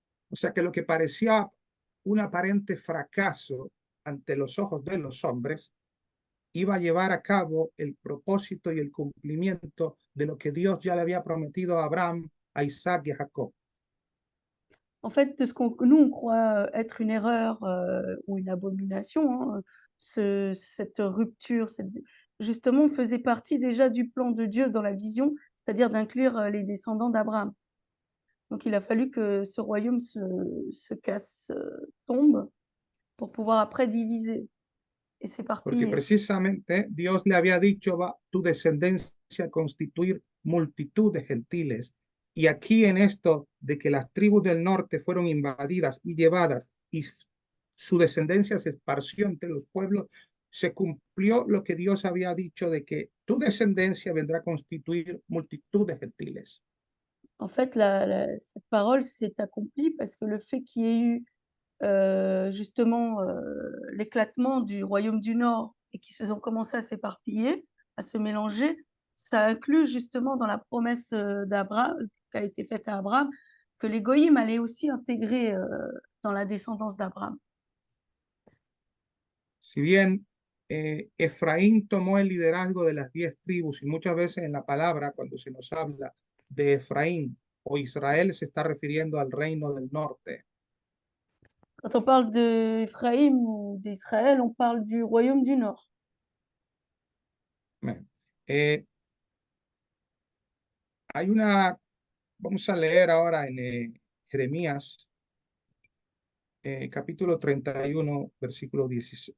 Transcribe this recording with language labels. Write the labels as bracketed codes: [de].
[es] O sea que lo que parecía un aparente fracaso ante los ojos de los hombres iba a llevar a cabo el propósito y el cumplimiento de lo que Dios ya le había prometido a Abraham, a Isaac y a Jacob. [fr] En fait, de ce nous, on croit être une erreur ou une abomination, hein, cette rupture, justement, faisait partie déjà du plan de Dieu dans la vision, c'est-à-dire d'inclure les descendants d'Abraham. Donc, il a fallu que ce royaume se casse, tombe, pour pouvoir après diviser et s'éparpiller. [es] Porque precisamente Dios le había dicho, va tu descendencia a constituir multitud de gentiles. Y aquí en esto de que las tribus del norte fueron invadidas y llevadas y su descendencia se esparció entre los pueblos, se cumplió lo que Dios había dicho de que tu descendencia vendrá a constituir multitud de gentiles. [fr] En fait, cette parole s'est accomplie parce que le fait qu'il y ait eu justement l'éclatement du royaume du Nord et qui se sont commencés à s'éparpiller, à se mélanger, ça inclut justement dans la promesse d'Abraham, qui a été faite à Abraham, que les goyim allaient aussi intégrer dans la descendance d'Abraham. [es] Si bien Efraín tomó el liderazgo de las 10 tribus y muchas veces en la palabra, cuando se nos habla de Efraín o Israel, se está refiriendo al reino del norte. [fr] Quand on parle d'Éphraïm ou d'Israël, on parle du royaume du Nord. [es] Amén. Hay una, vamos a leer ahora en Jeremías, capítulo 31, versículo 16.